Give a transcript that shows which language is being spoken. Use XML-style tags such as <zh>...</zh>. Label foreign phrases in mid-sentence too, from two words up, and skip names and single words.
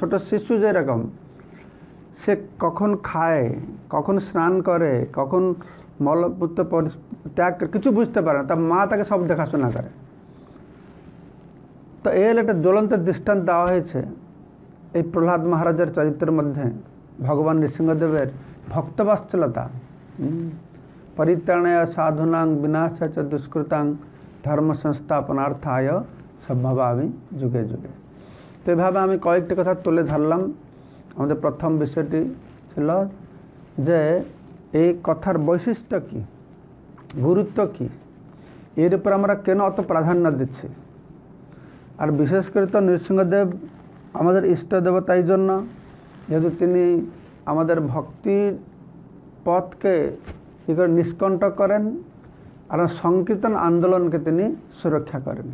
<bn>ছোট শিশু যেরকম সে কখন খায়, কখন স্নান করে, কখন মলমূত্র ত্যাগ করে, কিছু বুঝতে পারে না, তার মা তাকে সব দেখাশোনা করে। তো এর একটা জ্বলন্ত দৃষ্টান্ত দেওয়া হয়েছে এই প্রহ্লাদ মহারাজের চরিত্রের মধ্যে। ভগবান নৃসিংহদেবের ভক্তবাৎসল্যতা,</bn> <sa>পরিত্রাণায় সাধুনাং বিনাশায় চ দুষ্কৃতাং ধর্ম সংস্থাপনার্থায় সম্ভবামি যুগে যুগে।</sa> <bn>তো এভাবে আমি কয়েকটি কথা তুলে ধরলাম। আমাদের প্রথম বিষয়টি ছিল যে এই কথার বৈশিষ্ট্য কী, গুরুত্ব কী, এর উপর আমরা কেন অত প্রাধান্য দিচ্ছি। আর বিশেষ করে তো নৃসিংহদেব আমাদের ইষ্ট দেবতা, এই জন্য যেহেতু তিনি আমাদের ভক্তির পথকে কী করে নিষ্কণ্টক করেন, আর সংকীর্তন আন্দোলনকে তিনি সুরক্ষা করেন।</bn>